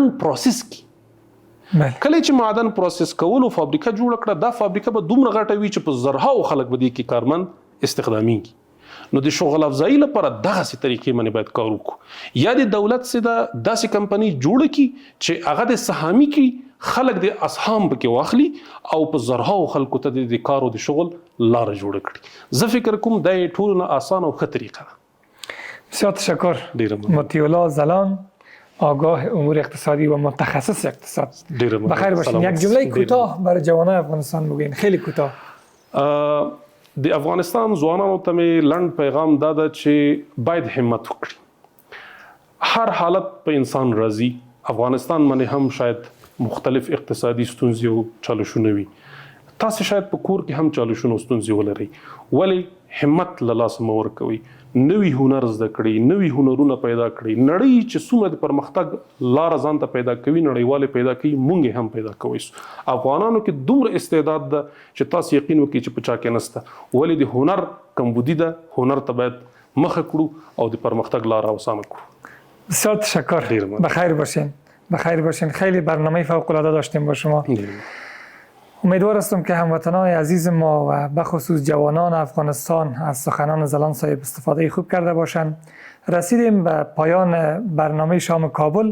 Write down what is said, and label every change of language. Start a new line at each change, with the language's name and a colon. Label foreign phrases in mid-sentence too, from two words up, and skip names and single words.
Pashto: پروسس کی کله چې معدن پروسس کولو فابریکه جوړ کړه دا فابریکه به دومره غټه وي چې په زرهاو خلک به دې کې کارمند استخداميږي نو د شغل افزایی لپاره دغه سي طریقې باندې باید کار وکړو یا د دولت سره داسې کمپنۍ جوړ کی چې هغه د سهامي کی خلک د اسهام پکې واخلي او په زرهاو خلکو ته د کار او د شغل لار جوړ کړي زه فکر کوم دا ټول نه آسان او ښه طریقه ده.
Persian: بسیار تشکر مطیع الله زلان آگاه امور اقتصادی و متخصص اقتصاد. بخیر باشین. یک جمله کوتاه برای جوانان افغانستان بگین خیلی کوتاه.
Pashto: د افغانستان ځوانانو ته مې لنډ پیغام دا ده چې باید همت وکړي. هر حالت په انسان راځي. افغانستان باندې هم شاید مختلف اقتصادي ستونزې او چالشونه وي. تاسو شاید په کور کې هم چالشونه او ستونزې ولرئ. ولی همت له لاسه مه ورکوئ. نوي هنر زده کړئ، نوي هنرونه پیدا کړئ. نړۍ چې څومره د پرمختګ لاره ځان ته پیدا کوي نړیوالې پیدا کوي موږ هم پیدا کوئ. افغانانو کې دومره استعداد ده چې تاسو یقین وکړئ چې په چا کې نسته. ولی د هنر کمبودي ده. هنر ته باید مخه کړو او د پرمختګ لاره آسانه کړو.
Persian: بسیار تشکر. بخیر باشین. بخیر باشین. خیلی برنامه فوق العاده داشتیم با شما. امیدوار هستم که هموطنان عزیز ما و بخصوص جوانان افغانستان از سخنان زلان صاحب استفاده خوب کرده باشند. رسیدیم به پایان برنامه شام کابل.